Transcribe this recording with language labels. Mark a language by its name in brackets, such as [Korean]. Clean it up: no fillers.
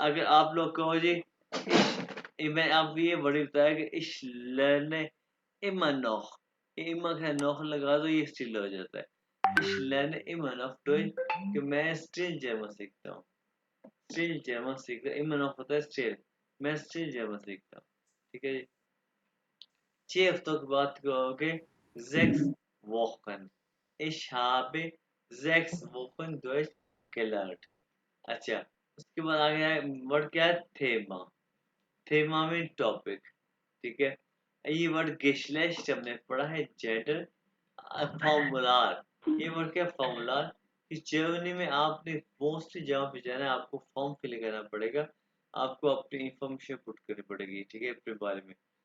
[Hindi] अगर आप लोग कहो जी मैं आपको ये बड़ी बताया कि [German] ich lerne immer noch, [Hindi] ये immer का noch लगा दो, ये स्टिल हो जाता है। [German] ich lerne immer noch Deutsch, [Hindi] कि मैं स्टिल जर्मन सीखता हूँ, स्टिल जर्मन सीखता हूँ, [German] immer noch [Hindi] होता है स्टिल, मैं स्टिल जर्मन सीखता हूँ, ठीक है जी। 6 हफ्तों के बाद कहोगे [German] sechs Wochen, ich habe 6 Wochen Deutsch gelernt। [Hindi] अच्छा, उसके बाद आ गया वर्ड, क्या है, थेमा, थेमा में टॉपिक, ठीक है। ये वर्ड गेशलेस्ट हमने पढ़ा है, जेडर, फॉर्मूलार, ये वर्ड क्या, फॉर्मूलार, कि जर्मनी में आपने मोस्टली जहाँ पे जाना है आपको फॉर्म फिल करना पड़ेगा, आपको अपनी इंफॉर्मेशन पुट करनी पड़ेगी, ठीक है, अपने बारे में।